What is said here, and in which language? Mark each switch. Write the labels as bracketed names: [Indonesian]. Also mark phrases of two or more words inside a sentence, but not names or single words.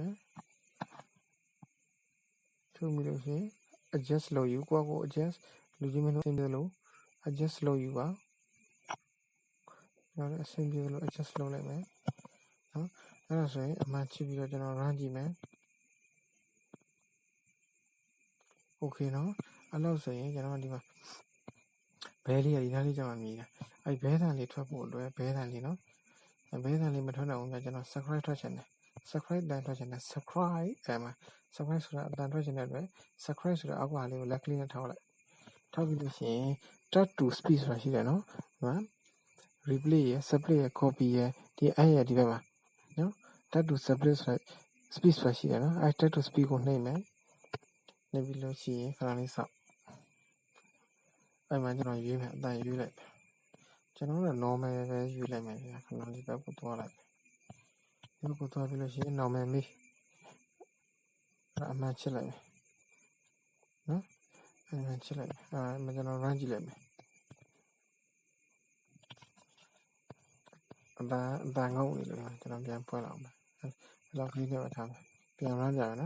[Burmese] ပြီးလို့ရှိရင် adjust လုပ်ယူကိုယ့်ကို adjust လူချင်းမလို့အဆင်ပြေလို့ adjust လုပ်ယူပါကျွန်တော်လည်းအဆင်ပြေလို့ adjust လုပ်လိုက်မယ်နော်အဲ့ဒါဆိုရင်အမှန်ချစ်ပြီးတော့ကျွန်တော် run ကြည့်မယ် okay နော်အဲ့လောက်ဆိုရင်ကျွန်တော်ဒီမှာဘဲလေးကဒီနားလေးကျမှမြ ည်တာအဲ့ဘဲတန်လေးထွက်ဖို့အတွက်ဘဲတန်လေးနော်ဘဲတန်လေးမထွက်တော့ဘူးကကျွန်တော် subscribe ထွက်ချင်တယ် subscribe တန်ထွက်ချင်တယ် subscribe အဲ့မှာ subscribe ဆိုတာအတန်ထွက်ချင်တဲ့အတွက် subscribe ဆိုတာအောက်ကလေးကို left click နဲ့ထောက်လိုက်ထောက်ပြီးလို့ရှိရင် [English] touch to speed [Burmese] ဆိုတာရှိတယ်နော်ဒီမှာ replay ရယ် split ရယ် copy ရယ်ဒီအဲ့ရဒီဘက်မှာနော် [English] touch to split [Burmese] ဆိုတာ speed ဆိုတာရှိတယ်နော်အဲ့ [English] touch to speed [Burmese] ကိုနှိပ်မယ်နှိပ်ပြီးလို့ရှိရင်ခဏလေးစောင့်အဲ့မှာကျွန်တော်ရွေးမယ်အတန်ရွေးလိုက်ကျွန်တော်က normal ပဲရွေးလိုက်မယ်ခဏလေးဘက်ကိုသွားလိုက်ဒီဘက်ကိုသွားပြီးလို့ရှိရင် normal မေး အမှန်ချစ်လိုက်မယ်နော်အမှန်ချစ်လိုက်မယ်ကျွန်တော် run ကြည့်လိုက်မယ်အတန်ငုံနေလို့ကျွန်တော်ပြန်ဖွင့်လောက်မယ်အဲ့လောက်ကလေးနဲ့ထားမယ်ပြန် run ကြရနော်